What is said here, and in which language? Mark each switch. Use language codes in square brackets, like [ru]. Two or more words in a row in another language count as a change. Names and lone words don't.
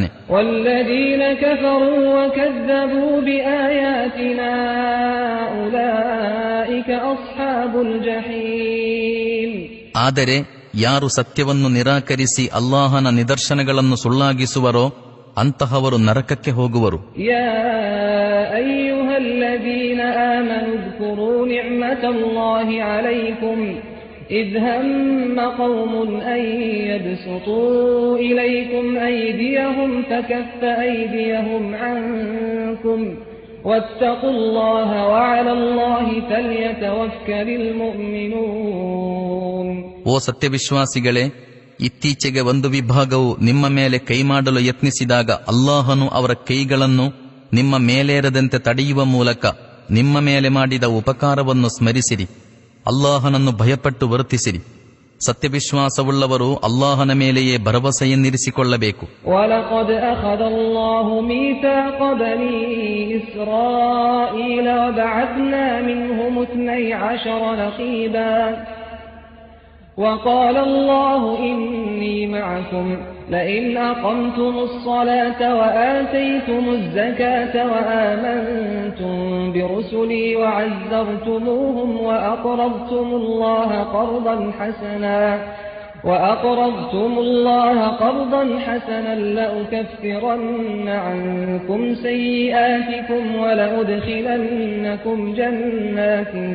[ar] والذين كفروا وكذبوا بآياتنا أولئك أصحاب الجحيم. [kn] ಆದರೆ ಯಾರು ಸತ್ಯವನ್ನು ನಿರಾಕರಿಸಿ ಅಲ್ಲಾಹನ ನಿದರ್ಶನಗಳನ್ನು ಸುಳ್ಳಾಗಿಸುವರೋ ಅಂತಹವರು ನರಕಕ್ಕೆ ಹೋಗುವರು. [ar] يا أيها الذين آمنوا اذكروا نعمت الله عليكم إذ هم قوم أن يبسطوا إليكم أيديهم فكف أيديهم عنكم واتقوا الله وعلى الله فليتوكل المؤمنون. [kn] ಓ ಸತ್ಯವಿಶ್ವಾಸಿಗಳೇ, ಇತ್ತೀಚೆಗೆ ಒಂದು ವಿಭಾಗವು ನಿಮ್ಮ ಮೇಲೆ ಕೈ ಮಾಡಲು ಯತ್ನಿಸಿದಾಗ ಅಲ್ಲಾಹನು ಅವರ ಕೈಗಳನ್ನು ನಿಮ್ಮ ಮೇಲೇರದಂತೆ ತಡೆಯುವ ಮೂಲಕ ನಿಮ್ಮ ಮೇಲೆ ಮಾಡಿದ ಉಪಕಾರವನ್ನು ಸ್ಮರಿಸಿರಿ. ಅಲ್ಲಾಹನನ್ನು ಭಯಪಟ್ಟು ವರ್ತಿಸಿರಿ. ಸತ್ಯವಿಶ್ವಾಸವುಳ್ಳವರು ಅಲ್ಲಾಹನ ಮೇಲೆಯೇ ಭರವಸೆಯನ್ನಿರಿಸಿಕೊಳ್ಳಬೇಕು. [ar] ولقد أخذ الله ميثاق بني إسرائيل وبعثنا منهم 12 نقيبا وقال الله إني معكم لئن أقمتم الصلاة وآتيتم الزكاة وآمنتم برسلي وعزرتموهم وأقرضتم الله قرضا حسنا لأكفرن عنكم سيئاتكم ولأدخلنكم جنات